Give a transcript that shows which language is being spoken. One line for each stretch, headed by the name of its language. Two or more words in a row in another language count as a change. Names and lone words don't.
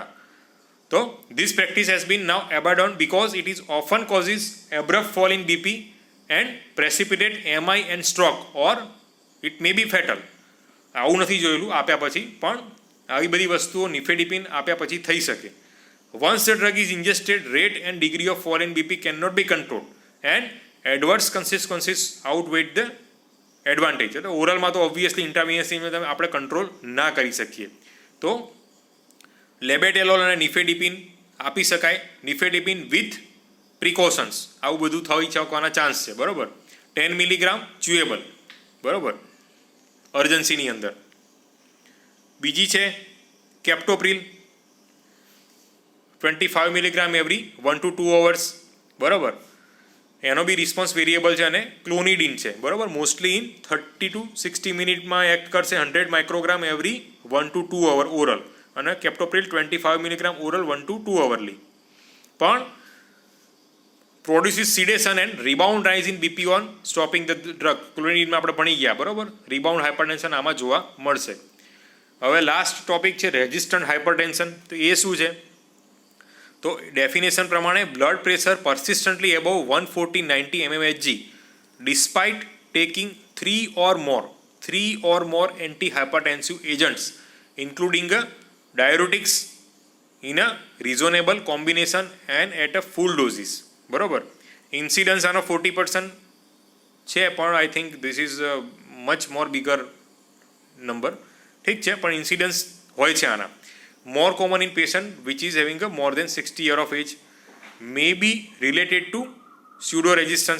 English: તો this practice has been now abandoned because it is often causes abrupt fall in BP and precipitate MI and stroke or it may be fatal.
Gujarati: આવું નથી જોયેલું આપ્યા પછી, પણ આવી બધી વસ્તુઓ નિફેડિપિન આપ્યા પછી થઈ શકે.
English: Once the drug is ingested, rate and degree of fall in BP cannot be controlled and adverse consequences outweigh the advantage.
Gujarati: એટલે ઓરલમાં તો ઓબ્વિયસલી ઇન્ટ્રાવિનસની આપણે કંટ્રોલ ના કરી શકીએ. તો લેબેટેલોલ અને નિફેડિપિન આપી શકાય. નિફેડિપિન
English: with precautions.
Gujarati: આવું બધું થઈ શકવાના ચાન્સ છે. બરાબર. 10
English: milligram chewable.
Gujarati: બરાબર. અર્જન્સીની અંદર. બીજી છે
English: કેપ્ટોપ્રિલ 25 milligram every 1 to 2 hours.
Gujarati: બરાબર. એનો બી
English: response variable
Gujarati: છે. અને ક્લોનિડીન છે. બરાબર.
English: mostly in 30 to 60
Gujarati: મિનિટમાં એક્ટ કરશે
English: 100 microgram every 1 to 2 hour ઓરલ. અને કેપ્ટોપ્રિલ 25 milligram oral 1 to 2 hourly. પણ produces sedation and rebound rise in BP on stopping the drug.
Gujarati: ક્લોનિડીનમાં આપણે ભણી ગયા. બરાબર.
English: rebound hypertension
Gujarati: આમાં જોવા મળશે. હવે
English: last topic
Gujarati: છે
English: resistant hypertension.
Gujarati: તો એ શું છે? તો ડેફિનેશન પ્રમાણે
English: blood pressure persistently above 140/90 mmHg despite taking 3 or more antihypertensive agents including diuretics in a reasonable combination and at a full doses.
Gujarati: બરોબર. ઇન્સિડન્સ આનો 40% છે, પણ
English: I think this is much more bigger number,
Gujarati: ઠીક છે, પણ ઇન્સિડન્સ હોય છે આના.
English: more common in patient which is having a more than 60 year of age, may be related to pseudo resistance.